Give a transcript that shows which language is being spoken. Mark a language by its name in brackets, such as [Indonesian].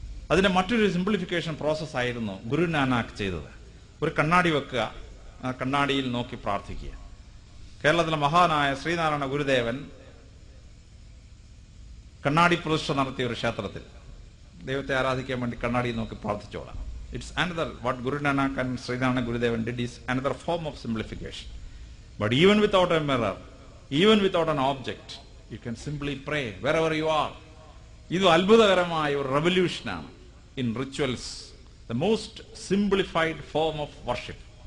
[Malayalam] അതിന്റെ മറ്റൊരു simplification process ആയിരുന്നു ഗുരു നാനാക്ക് ചെയ്തത്. ഒരു കണ്ണാടി വെക്കുക, ആ കണ്ണാടിയിൽ നോക്കി പ്രാർത്ഥിക്കുക. കേരളത്തിലെ മഹാനായ ശ്രീനാരായണ ഗുരുദേവൻ കണ്ണാടി പ്രതിഷ്ഠ നടത്തിയ ഒരു ക്ഷേത്രത്തിൽ ദൈവത്തെ ആരാധിക്കാൻ വേണ്ടി കണ്ണാടി നോക്കി പ്രാർത്ഥിച്ചോളാം. [English] It's another, what Guru Nanak and Srinarayana Gurudevan did is another form of simplification. But even without a mirror, even without an object, you can simply pray wherever you are. [Malayalam] ഇത് അത്ഭുതകരമായ ഒരു റെവല്യൂഷനാണ് [English] In rituals, the most simplified form of worship.